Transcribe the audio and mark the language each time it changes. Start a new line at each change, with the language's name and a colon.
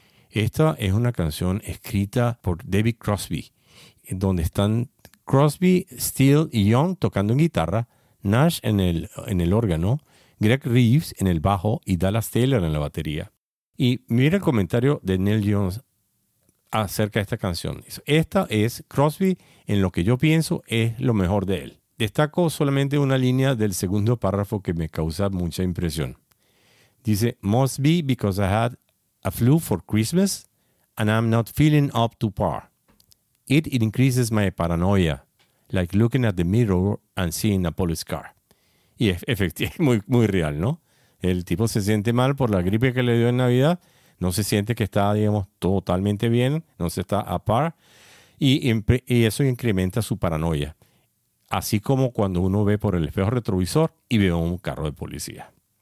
Spanish: Esta es una canción escrita por David Crosby, donde están Crosby, Stills y Young tocando en guitarra, Nash en el órgano, Greg Reeves en el bajo y Dallas Taylor en la batería. Y mira el comentario de Neil Young acerca de esta canción. Esta es Crosby, en lo que yo pienso es lo mejor de él. Destaco solamente una línea del segundo párrafo que me causa mucha impresión. Dice,
English: "Must be because I had a flu for Christmas and I'm not feeling up to par. It increases my paranoia, like looking at the mirror and seeing a police car."
Spanish: Y es efectivamente muy, muy real, ¿no? El tipo se siente mal por la gripe que le dio en Navidad, no se siente que está, digamos, totalmente bien, no se está a par, y eso incrementa su paranoia. Así como cuando uno ve por el espejo retrovisor y ve un carro de policía.